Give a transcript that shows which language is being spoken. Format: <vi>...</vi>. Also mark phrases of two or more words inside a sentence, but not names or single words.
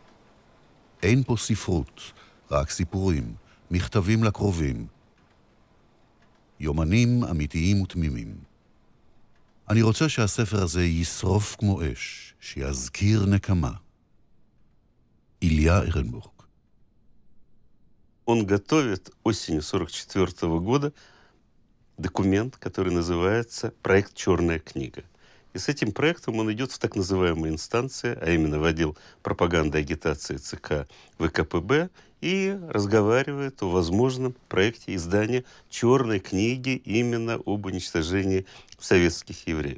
<he>אין פה ספרות, רק סיפורים, מכתבים לקרובים. יומנים אמיתיים ותמימים. אני רוצה שהספר הזה ישרוף כמו אש, שיזכיר נקמה.</he> <ru>Илья Эренбург. Он готовит осенью 1944 года документ, который называется «Проект «Черная книга». И с этим проектом он идет в так называемые инстанции, а именно в отдел пропаганды и агитации ЦК ВКПБ, и разговаривает о возможном проекте издания «Черной книги» именно об уничтожении советских евреев.</ru>